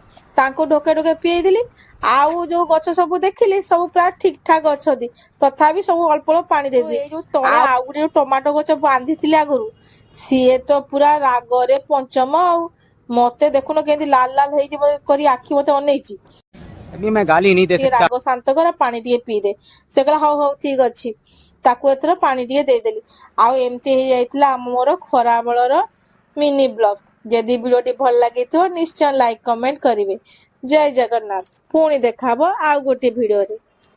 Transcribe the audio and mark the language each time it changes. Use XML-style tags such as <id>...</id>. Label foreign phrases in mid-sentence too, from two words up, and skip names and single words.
<or>ତାଙ୍କୁ ଢୋକେ ଢୋକେ ପିଏଇ ଦେଲି। ଆଉ ଯୋଉ ଗଛ ସବୁ ଦେଖିଲି ସବୁ ପ୍ରାୟ ଠିକ ଠାକ ଅଛନ୍ତି ତଥାପି ସବୁ ଅଳ୍ପ ଅଳ୍ପ ପାଣି ଦେଇଦେଲି। ଏଇ ଯୋଉ ତଳେ ଆଉ ଗୋଟେ ଯୋଉ ଟମାଟୋ ଗଛ ବାନ୍ଧିଥିଲି ଆଗରୁ ସିଏ ତ ପୁରା ରାଗରେ ପଞ୍ଚମ ଆଉ। ମତେ ଦେଖୁନ କେମିତି ଲାଲ ଲାଲ ହେଇଛି କରି ଆଖି ମତେ ଅନେଇଛି।</or> <hi>अभी मैं गाली नहीं दे</hi> <or>ଟିକେ</or> <hi>सकता।</hi> <or>ରାଗ ଶାନ୍ତ କର ପାଣି ଟିକେ ପିଇଦେ। ସେ କହିଲା ହଉ ହଉ ଠିକ ଅଛି। ତାକୁ ଏଥର ପାଣି ଟିକେ ଦେଇଦେଲି। ଆଉ ଏମିତି ହେଇଯାଇଥିଲା ମୋର ଖରା ବେଳର</or> <en>mini blog.</en> <or>ଯଦି ଭିଡିଓଟି ଭଲ ଲାଗିଥିବ ନିଶ୍ଚୟ</or> <en>like comment</en> <or>କରିବେ। ଜୟ ଜଗନ୍ନାଥ। ପୁଣି ଦେଖାହବ ଆଉ ଗୋଟେ ଭିଡିଓରେ।</or>